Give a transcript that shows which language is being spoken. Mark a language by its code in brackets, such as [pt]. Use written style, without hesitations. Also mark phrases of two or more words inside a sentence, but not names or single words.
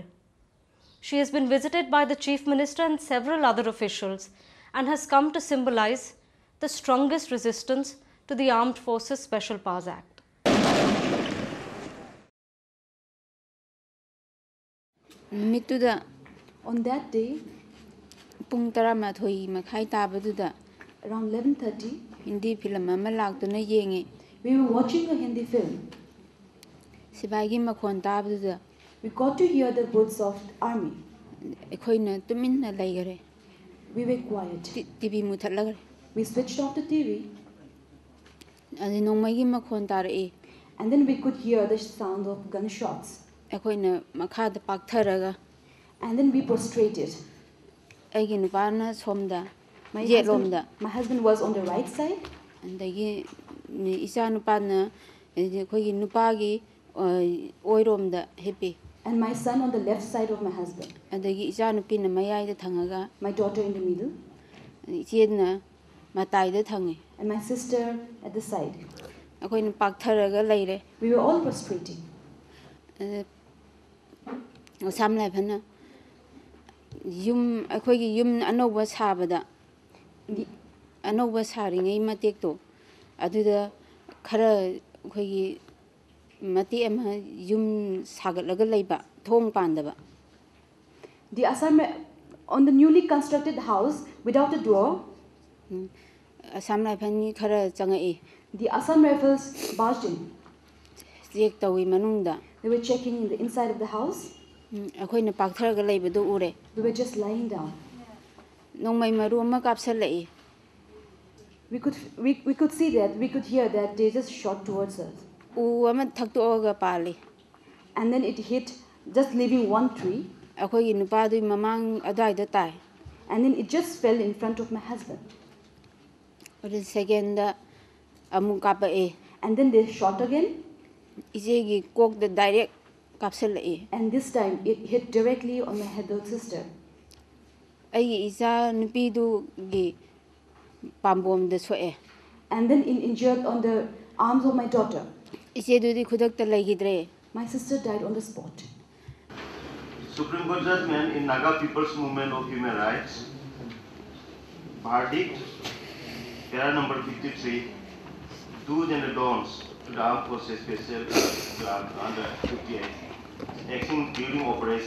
[en] She has been visited by the Chief Minister and several other officials and has come to symbolize the strongest resistance to the Armed Forces Special Powers Act. On that day, [mni] pung taramathui makhai tabaduda [en] around 11:30, Hindi film [mni] ama laktuna yengi. [en] we were watching a Hindi film. [mni] Sibaigi makhon tabaduda [en] We got to hear the words of the army. [mni] ekhoina tuminna laigare. [en] We were quiet. [mni] TV muthatlagare. [en] We switched off the TV, [mni] Adi nongmagi makhon tarai. [en] and then we could hear the sound of gunshots. [mni] Ekhoina makhada paktharaga [en] And then we prostrated. [mni] aigi nupana somda [en] My [mni] yetlomda [en] husband was on the right side, [mni] andagi isa nupana ekhoigi nupagi oiromda hepi. [en] and my son on the left side of my husband. [mni] Adagi isa nupina mayai da thangaga [en] My daughter in the middle, [mni] ichedna matai da thangi. [en] and my sister at the side. [mni] Ekhoina paktharaga leire. [en] We were all prostrating. [mni] Samlai phana yum ekhoigi yum anoba sabada anoba saringai matek to aduda khara ekhoigi mati ama yum sagatlaga leiba thong pandaba. [en] The Assam, on the newly constructed house without a door, [mni] Samlai phani khara changai [en] the Assam Rifles barged in. [mni] check tawi manungda [en] They were checking in the inside of the house. [mni] ekhoina paktharaga leibadu ure. [en] We were just lying down. [mni] Nongmai maru ama kapsalai [en] We could see that, we could hear that they just shot towards us. [mni] u ama thaktoga pali. [en] And then it hit, just leaving one tree, [mni] Ekhoigi nupadu mamang adai da tai. [en] and then it just fell in front of my husband. [mni] Ore second da amu kapae [en] And then they shot again, [mni] ijegi kok da direct kapsalai. [en] and this time it hit directly on my headed sister. [mni] Aigi isa nupidu gi pambom da soe. [en] And then it injured on the arms of my daughter. [mni] Ichedu di khudak ta laigidre. [en] My sister died on the spot. Supreme Court judgment in Naga People's Movement of Human Rights, verdict, para number 53, do's and don'ts to the Armed Forces Special Club under 58, acting during operation.